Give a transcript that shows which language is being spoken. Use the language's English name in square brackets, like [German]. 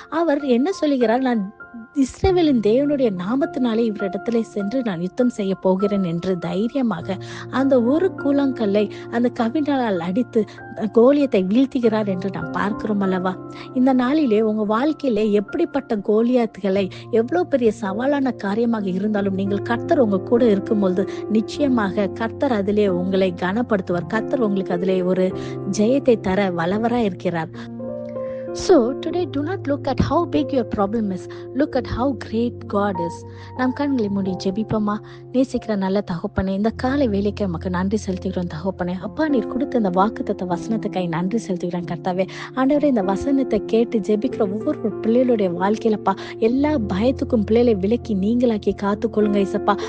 [Tamil] அவர் என்ன சொல்லுகிறார், நான் இஸ்ரவேலின் தேவனுடைய நாமத்தினாலே இவரிடத்துல சென்று நான் யுத்தம் செய்ய போகிறேன் என்று தைரியமாக அந்த ஒரு கூழாங்கல்லை அந்த கவினால் அடித்து கோலியத்தை வீழ்த்துகிறார் என்று நாம் பார்க்கிறோம் அல்லவா? இந்த நாளிலே உங்க வாழ்க்கையிலே எப்படிப்பட்ட கோலியாத்துகளை, எவ்வளவு பெரிய சவாலான காரியமாக இருந்தாலும் நீங்கள் கர்த்தர் உங்க கூட இருக்கும்போது நிச்சயமாக கர்த்தர் அதிலே உங்களை கனப்படுத்துவார். கர்த்தர் உங்களுக்கு அதிலே ஒரு ஜெயத்தை தர வல்லவராய் இருக்கிறார். [English] So today do not look at how big your problem is, look at how great God is. [Tamil] நாம் கண்களை மூடி ஜெபிப்போமா? நேசிக்கிற நல்ல தகப்பனே, இந்த காலை வேலைக்கு நமக்கு நன்றி செலுத்துகிறோம் தகப்பனே. அப்பா, நீர் கொடுத்த இந்த வாக்குத்தத்த வசனத்துக்காய் நன்றி செலுத்துகிறேன் கர்த்தாவே. ஆண்டவரே, இந்த வசனத்தை கேட்டு ஜெபிக்கிற ஒவ்வொரு பிள்ளைகளுடைய வாழ்க்கையிலப்பா எல்லா பயத்துக்கும் பிள்ளைகளை விலக்கி நீங்களாக்கி காத்துக்கொள்ளுங்க இசப்பா.